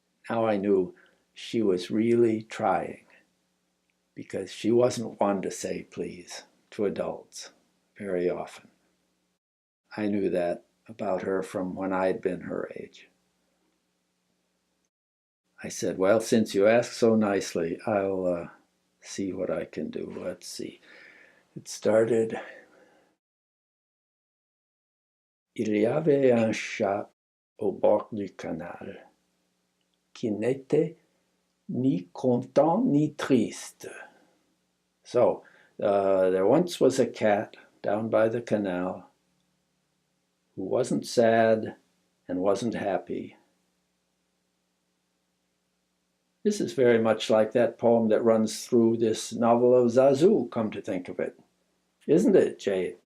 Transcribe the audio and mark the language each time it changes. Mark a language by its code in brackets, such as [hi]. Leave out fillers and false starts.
[en] Now I knew she was really trying, because she wasn't one to say please to adults very often. I knew that about her from when I'd been her age. I said, well, since you ask so nicely, I'll see what I can do. Let's see. It started, [fr] Il y avait un chat au bord du canal qui n'était ni content ni triste. [en] So, there once was a cat down by the canal who wasn't sad and wasn't happy. This is very much like that poem that runs through this novel of Zazoo, come to think of it. Isn't it, Jade?